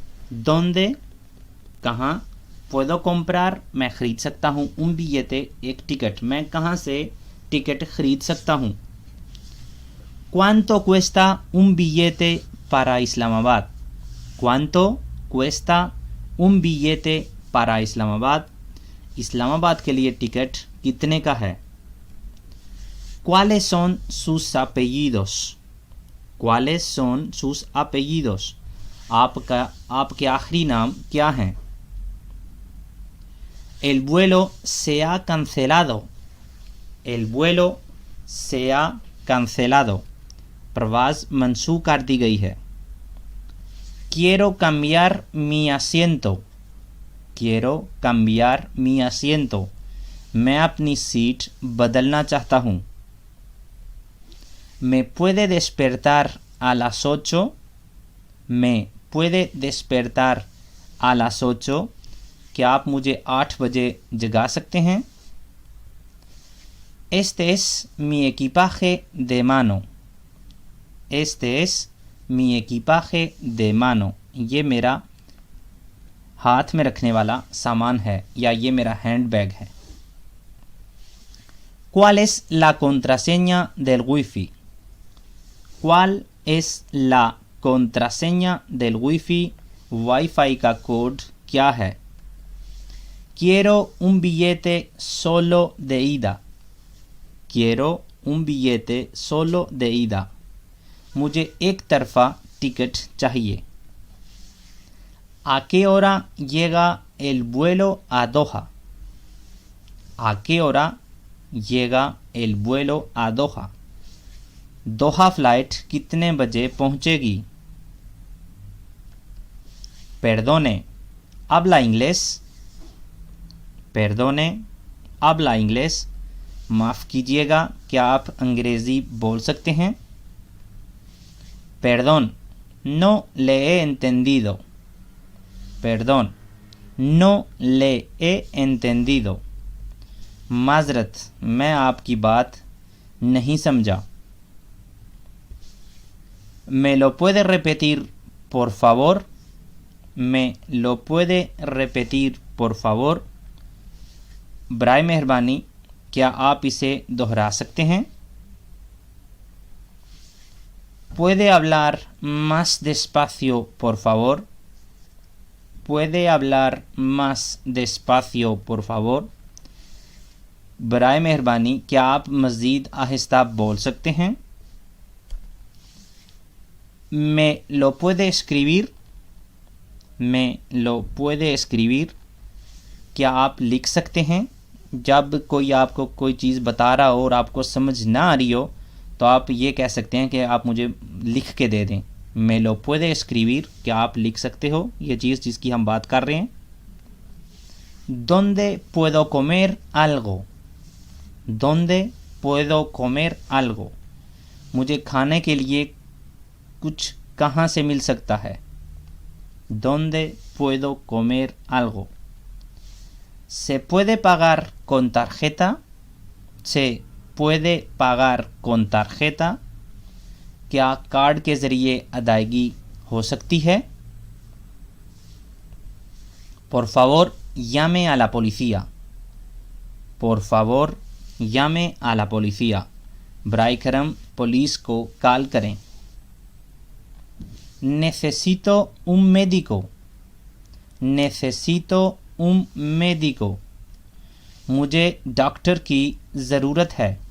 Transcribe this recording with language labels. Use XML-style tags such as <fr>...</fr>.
<es>¿Dónde</es> <hi>कहाँ</hi> <es>puedo comprar</es> <hi>मैं खरीद सकता हूँ</hi> <es>un billete</es> <hi>एक टिकट. मैं कहाँ से टिकट खरीद सकता हूँ?</hi> <es>¿Cuánto cuesta un billete para Islamabad? ¿Cuánto cuesta un billete para Islamabad?</es> <hi>Islamabad के लिए टिकट कितने का है?</hi> <es>¿Cuáles son sus apellidos? ¿Cuáles son sus apellidos?</es> <hi>आपके आखिरी नाम क्या हैं?</hi> <es>El vuelo se ha cancelado. El vuelo se ha cancelado.</es> <hi>प्रवास मंसूख कर दी गई है.</hi> <es>Quiero cambiar mi asiento. Quiero cambiar mi asiento.</es> <hi>मैं अपनी सीट बदलना चाहता हूँ.</hi> <es>¿Me puede despertar a las 8? ¿Me puede despertar a las 8?</es> <hi>क्या आप मुझे 8 बजे जगा सकते हैं?</hi> <es>Este es mi equipaje de mano. Este es mi equipaje de mano.</es> <hi>ये मेरा हाथ में रखने वाला सामान है या ये मेरा हैंड बैग है.</hi> <es>¿Cuál es la contraseña del wifi? ¿Cuál es la contraseña del wifi?</es> <hi>Wifi का कोड क्या है?</hi> <es>Quiero un billete solo de ida. Quiero un billete solo de ida.</es> <hi>मुझे एक तरफा टिकट चाहिए.</hi> <es>¿A qué hora llega el vuelo a Doha? ¿A qué hora llega el vuelo a Doha?</es> <hi>Doha flight कितने बजे पहुंचेगी?</hi> <es>Perdone, habla inglés. Perdone, habla inglés.</es> <hi>माफ़ कीजिएगा, क्या आप अंग्रेज़ी बोल सकते हैं?</hi> <es>Perdón, no le he entendido. Perdón, no le he entendido.</es> <hi>माज़रत, मैं आपकी बात नहीं समझा.</hi> <es>¿Me lo puede repetir, por favor? ¿Me lo puede repetir, por favor?</es> <hi>बराए मेहरबानी, क्या आप इसे दोहरा सकते हैं?</hi> <es>¿Puede hablar más despacio, por favor? ¿Puede hablar más despacio, por favor?</es> <hi>बराए मेहरबानी, क्या आप मज़ीद आहिस्ता बोल सकते हैं?</hi> <es>¿Me lo puede escribir? ¿Me lo puede escribir?</es> <hi>क्या आप लिख सकते हैं? जब कोई आपको कोई चीज़ बता रहा हो और आपको समझ ना आ रही हो तो आप ये कह सकते हैं कि आप मुझे लिख के दे दें.</hi> <es>Me lo puede escribir?</es> <hi>क्या आप लिख सकते हो ये चीज़ जिसकी हम बात कर रहे हैं?</hi> <es>¿Dónde puedo comer algo? ¿Dónde puedo comer algo?</es> <hi>मुझे खाने के लिए कुछ कहाँ से मिल सकता है?</hi> <es>¿Dónde puedo comer algo? ¿Se puede pagar con tarjeta? ¿Se puede pagar con tarjeta?</es> <hi>क्या कार्ड के ज़रिए अदायगी हो सकती है?</hi> <es>Por favor, llame a la policía. Por favor, llame a la policía.</es> <hi>बराए करम पुलिस को कॉल करें.</hi> <es>Necesito un médico. Necesito un médico.</es> <hi>मुझे डॉक्टर की ज़रूरत है.</hi>